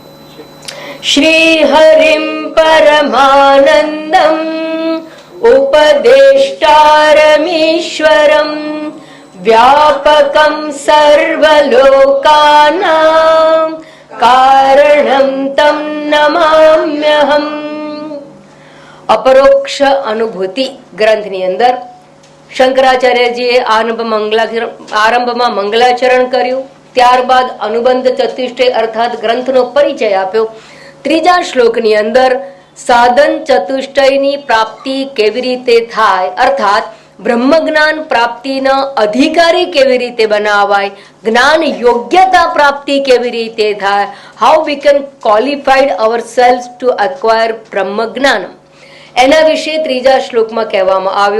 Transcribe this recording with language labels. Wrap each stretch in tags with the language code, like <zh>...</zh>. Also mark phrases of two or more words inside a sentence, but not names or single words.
<sa>श्रीहरिं परमानन्दम् उपदेष्टारमीश्वरं व्यापकं सर्वलोकानां कारणं तं नमाम्यहम्।</sa> <gu>अपरोक्ष अनुभूति ग्रंथની અંદર શંકરાચાર્યજીએ આરંભમાં મંગલાચરણ કર્યું, ત્યારબાદ અનુબંધ ચતુષ્ટય અર્થાત ગ્રંથનો પરિચય આપ્યો. ત્રીજા શ્લોકની અંદર સાધન ચતુષ્ટયની પ્રાપ્તિ કેવી રીતે થાય અર્થાત બ્રહ્મજ્ઞાન પ્રાપ્તિનો અધિકારી કેવી રીતે બનાવાય, જ્ઞાન યોગ્યતા પ્રાપ્તિ કેવી રીતે થાય,</gu> <en>how we can qualified ourselves to acquire</en> <gu>બ્રહ્મજ્ઞાન, એના વિશે ત્રીજા શ્લોકમાં કહેવામાં આવ્યું.</gu>